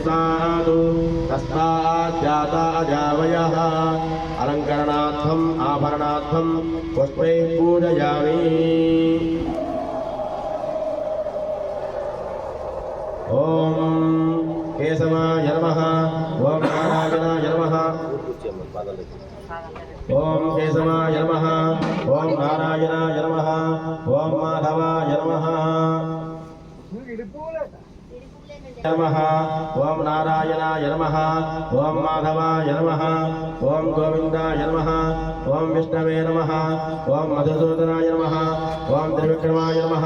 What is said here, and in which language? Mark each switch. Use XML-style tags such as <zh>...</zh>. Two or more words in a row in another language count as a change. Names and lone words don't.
<sa>तस्माज्जाता अजावयः अलङ्करणार्थम् आभरणार्थं पुष्पैः पूजयामि ॐ केशवाय नमः ॐ नारायणाय नमः</sa> <te>కూర్చోమ్మా పాదాలు దగ్గర</te> <sa>ॐ केशवाय नमः ॐ नारायणाय नमः ॐ माधवाय नमः नमः ॐ नारायणाय नमः ॐ माधवाय नमः ॐ गोविन्दाय नमः ॐ विष्णवे नमः ॐ मधुसूदनाय नमः ॐ त्रिविक्रमाय नमः</sa>